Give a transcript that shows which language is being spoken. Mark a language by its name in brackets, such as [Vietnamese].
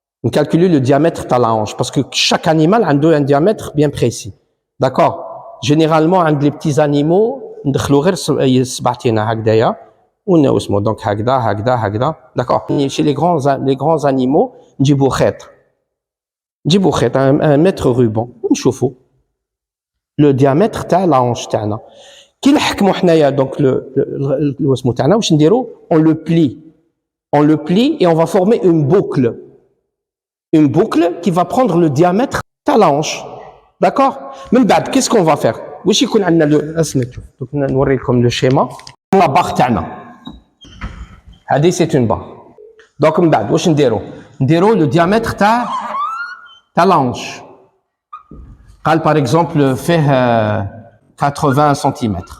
[French] On calcule le diamètre de la hanche parce que chaque animal a un diamètre bien précis. D'accord? [Arabic] Généralement, عند [French] les petits animaux, [Arabic] ندخلو غير سبعتينا هكذايا ونقسمو donc هكذا. [French] D'accord? Chez les grands animaux, [Arabic] نجيبو خيط [French] un mètre ruban [Arabic] ونشوفو [French] le diamètre تاع la hanche تاعنا. [Arabic] كي نحكمو حنايا [French] donc le اسمو تاعنا واش نديرو on le plie et on va former une boucle qui va prendre le diamètre de la hanche. D'accord? [Arabic] من بعد [French] qu'est-ce qu'on va faire? [Arabic] واش يكون عندنا donc نوري لكم le schéma. [French] La barre تاعنا هذه c'est une barre. [Arabic] donc من بعد واش نديرو le diamètre تاع la hanche. قال par exemple فيه 80 cm.